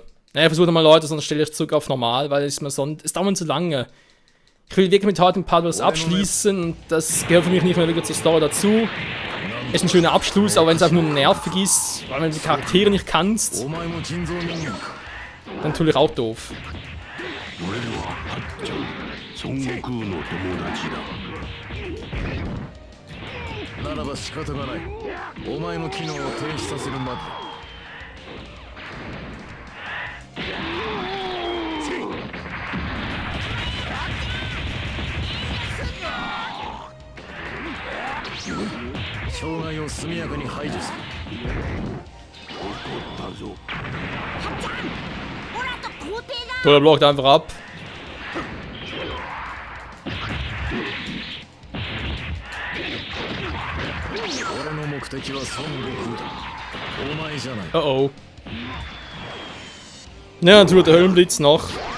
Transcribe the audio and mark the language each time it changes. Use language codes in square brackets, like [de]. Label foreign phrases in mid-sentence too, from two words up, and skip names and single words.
[de] Naja, versuche mal Leute, sonst stelle ich zurück auf normal, weil es dauert mir zu lange. Ich will wirklich mit heute ein paar was abschließen und das gehört für mich nicht mehr wirklich zur Story dazu. Ist ein schöner Abschluss, aber wenn es einfach nur nervig ist, weil man die Charaktere nicht kannst, dann tue ich auch doof. [ja] ならば仕方がない。お前の機能を停止させるまで。障害を速やかに排除する。怒ったぞ。 [de] Toller blockt einfach ab. Oh oh. Ja, dann tut der Höllenblitz noch.